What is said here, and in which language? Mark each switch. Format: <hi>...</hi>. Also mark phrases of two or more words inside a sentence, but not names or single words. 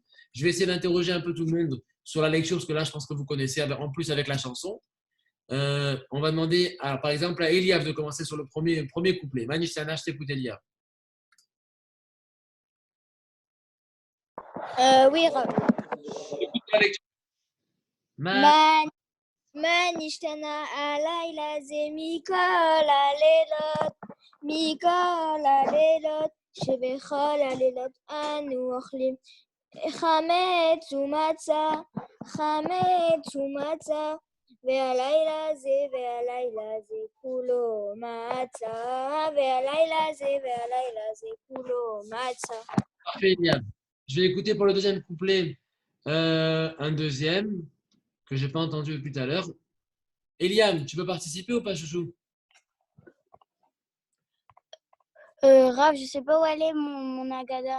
<fr>Je vais essayer d'interroger un peu tout le monde sur la lecture, parce que là, je pense que vous connaissez, en plus avec la chanson. On va demander, par exemple, à Eliav de commencer sur le premier couplet. Manishtana, je t'écoute, Eliav. Oui, Rav.</fr> <he>מה נשתנה הלילה הזה מכל הלילות, מכל הלילות, שבכל הלילות אנו אוכלים, חמץ ומצה, חמץ ומצה, והלילה זה כולו מצה, והלילה זה כולו מצה.</he> <fr>Parfait, Eliam. Je vais écouter pour le deuxième couplet un deuxième que je n'ai pas entendu depuis tout à l'heure. Eliam, tu peux participer ou pas, chouchou? Rav, je sais pas où elle est, mon Agada.</fr>